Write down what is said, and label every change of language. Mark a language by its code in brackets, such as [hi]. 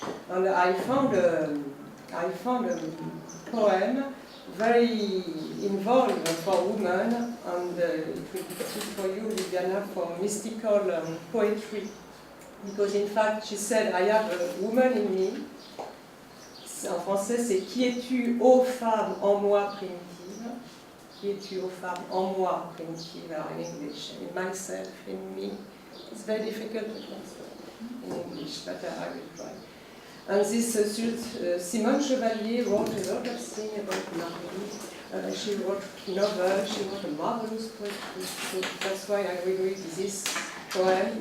[en] And I found a poem very involved for women, and it will be good for you, Liliana, for mystical poetry. Because in fact, she said, I have a woman in me. [fr] En français, c'est qui es-tu, ô femme en moi primitive? Qui es-tu, ô femme en moi primitive? [en] In English, in myself, in me. It's very difficult to translate in English, but I will try. And this Simone Chevalier wrote a lot of things about Marie. She wrote novels, she wrote a marvelous poetry. So that's why I will read this poem.